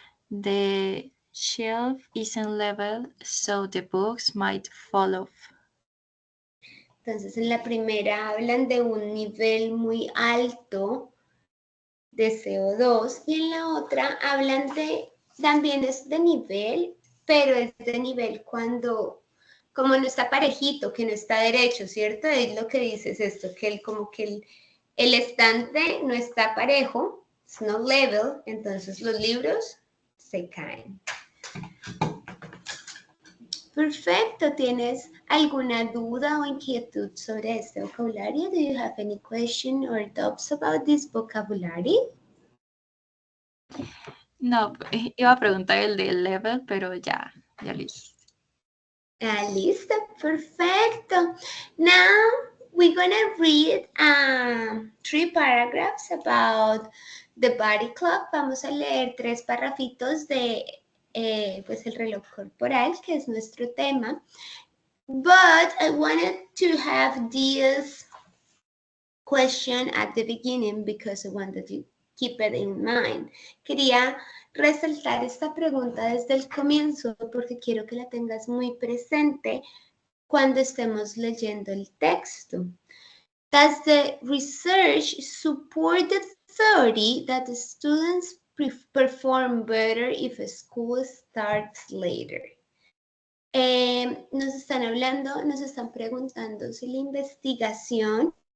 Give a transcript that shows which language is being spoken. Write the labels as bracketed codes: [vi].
[en] The shelf isn't level, so the books might fall off. [es] Entonces, en la primera hablan de un nivel muy alto de CO2 y en la otra hablan también es de nivel, pero es de nivel como no está parejito, que no está derecho, ¿cierto? Es lo que dices esto, que como que el estante no está parejo, [en] it's not level, [es] entonces los libros se caen. Perfecto, ¿tienes alguna duda o inquietud sobre este vocabulario? [en] Do you have any question or doubts about this vocabulary? [es] No, iba a preguntar el de level, pero ya listo. Listo, perfecto. [en] Now we're gonna read 3 paragraphs about the body clock. [es] Vamos a leer 3 parrafitos de pues el reloj corporal, que es nuestro tema. [en] But I wanted to have this question at the beginning because I wanted to keep it in mind. [es] Quería resaltar esta pregunta desde el comienzo porque quiero que la tengas muy presente cuando estemos leyendo el texto. [en] Does the research support the theory that the students perform better if school starts later? [es] Nos están preguntando si la investigación